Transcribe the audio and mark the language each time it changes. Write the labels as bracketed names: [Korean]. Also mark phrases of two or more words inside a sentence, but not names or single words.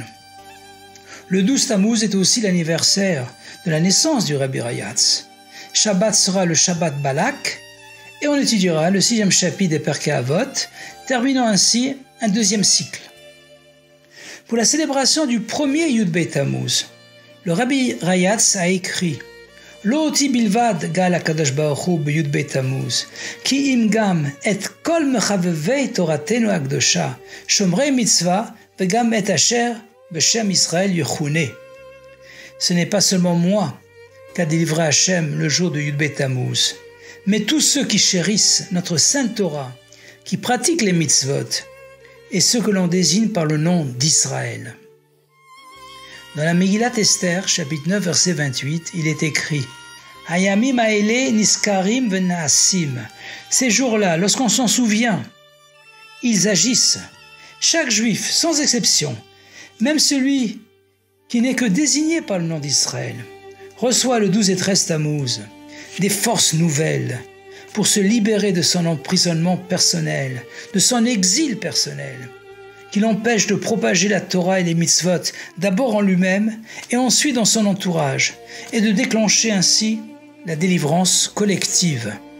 [French] Le 12 Tammuz est aussi l'anniversaire de la naissance du Rabbi Rayatz. Shabbat sera le Shabbat Balak et on étudiera le 6e chapitre des Perkei Avot, terminant ainsi un 2e cycle. Pour la célébration du premier Yud Beit Tammuz, le Rabbi Rayatz a écrit [Hebrew] לא אותי בלבד גאל הקדוש ברוך הוא בי״ב תמוז, כי אם גם את כל מחבבי תורתנו הקדושה, שומרי מצוה, וגם את אשר בשם ישראל יכונה. [French] Ce n'est pas seulement moi qu'a délivré Hachem le jour de Yud Beit Tammuz, mais tous ceux qui chérissent notre Sainte Torah, qui pratiquent les mitzvot, et ceux que l'on désigne par le nom d'Israël. Dans la Megillat Esther, chapitre 9, verset 28, il est écrit « [Hebrew] הימים האלה נזכרים ונעשים [French] » Ces jours-là, lorsqu'on s'en souvient, ils agissent. Chaque juif, sans exception, même celui qui n'est que désigné par le nom d'Israël, reçoit le 12 et 13 Tammuz des forces nouvelles pour se libérer de son emprisonnement personnel, de son exil personnel, qui l'empêche de propager la Torah et les mitzvot d'abord en lui-même et ensuite dans son entourage, et de déclencher ainsi la délivrance collective.